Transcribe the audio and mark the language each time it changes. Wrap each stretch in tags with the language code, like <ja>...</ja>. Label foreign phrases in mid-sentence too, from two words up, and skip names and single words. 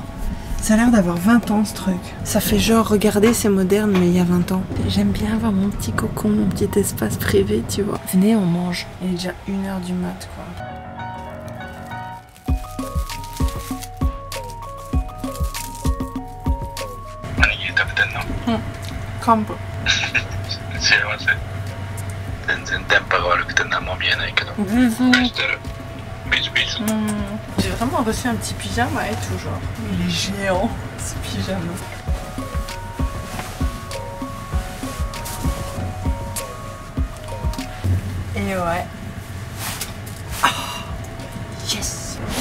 <fr>Ça a l'air d'avoir 20 ans ce truc. Ça fait genre, regardez, c'est moderne, mais il y a 20 ans. J'aime bien avoir mon petit cocon, mon petit espace privé, tu vois. Venez, on mange. Il est déjà 1h du mat, quoi. Combo.</fr> <ja>幸せ。全然電波が悪くて何も見えないけど。してる。ビジビジ。</ja> <fr>J'ai vraiment reçu un petit pyjama et tout, genre. Il est géant, ce pyjama. Et ouais.</fr> <en>Oh, yes.</en>